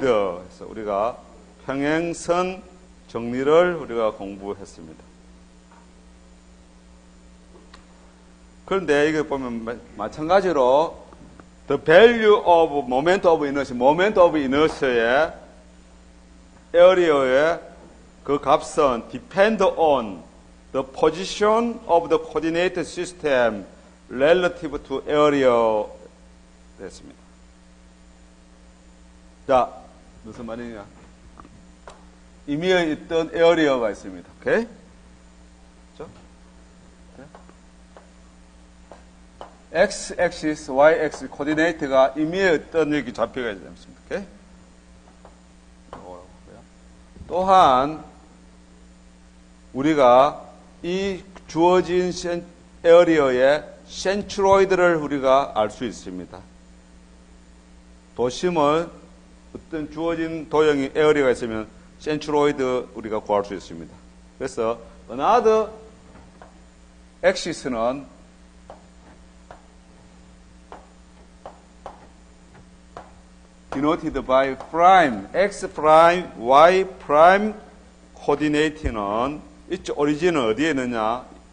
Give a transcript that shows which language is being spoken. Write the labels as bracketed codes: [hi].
[ko] 그래서 우리가 평행선 정리를 우리가 공부했습니다. 그런데 이거 보면 마찬가지로 [en] the value of moment of inertia의 area의 그 값은 depend on the position of the coordinate system relative to area 됐습니다. [ko] 자, 무슨 말이냐? 임의에 있던 area가 있습니다. 오케이? x-axis, y-axis 코디네이트가 임의의 어떤 여기 좌표가 있지 않습니까? 오케이? 또한 우리가 이 주어진 에어리어의 센트로이드를 우리가 알 수 있습니다. 도심을 어떤 주어진 도형의 에어리어가 있으면 센트로이드 우리가 구할 수 있습니다. 그래서 another axis는 denoted by prime, x prime, y prime coordinate는 이쪽 오리진은 어디에 있느냐?